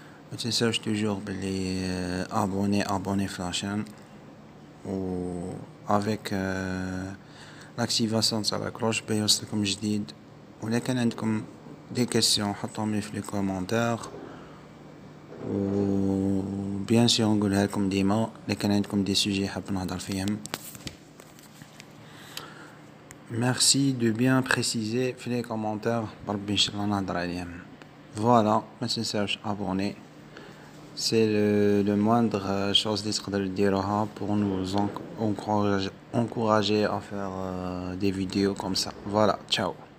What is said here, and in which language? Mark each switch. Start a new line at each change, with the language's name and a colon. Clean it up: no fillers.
French: ما تنساوش toujours بلي abonner في la chaîne ou avec l'activation تاع la cloche باش يوصلكم جديد.
Arabic: ولا كان عندكم
French: des questions
Arabic: حطوهم لي في les commentaires. و bien sûr نقولها لكم ديما إلا كان عندكم
French: des sujets
Arabic: حاب نهضر فيهم.
French: Merci de bien préciser في les commentaires
Arabic: بربي إن شاء الله نهضر عليهم.
French: Voilà, ما تنساوش abonner. C'est le moindre chose اللي تقدروا ديروها pour nous encourager à faire des vidéos comme ça. Voilà, ciao.